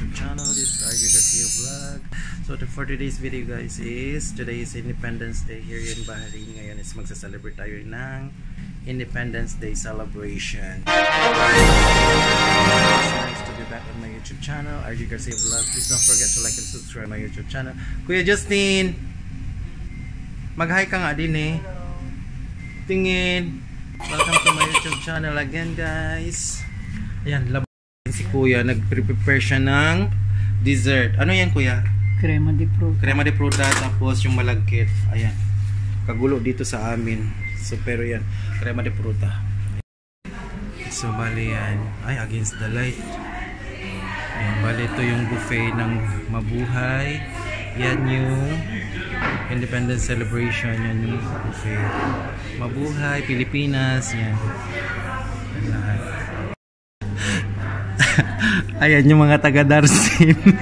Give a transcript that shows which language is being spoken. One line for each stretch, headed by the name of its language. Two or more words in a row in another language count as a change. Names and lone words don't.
English: channel. This is RJ Garcia Vlog. So for today's video guys is, today is Independence Day here in Bahrain.
Filipino: Ngayon is magsa-celebrate tayo ng
English: Independence Day celebration.
Filipino: It's nice to be back on my YouTube channel, RJ Garcia Vlog. Please don't forget to like and subscribe my YouTube channel. Kuya Justin, mag-hi ka nga din eh. Tingin.
English: Welcome to my YouTube channel again guys.
Filipino: Ayan, laban si kuya, nag-prepare siya ng dessert. Ano yan kuya? Crema de fruta. Crema de fruta, tapos yung malagkit. Ayan, kagulo dito sa amin. So pero yan, crema de fruta. So bali yan, ay
English: against the light.
Filipino: Ayan, bali ito yung buffet ng Mabuhay. Yan yung Independence Celebration. Yan yung buffet Mabuhay, Pilipinas. Yan, yan lahat. Ayan yung mga taga Darsin.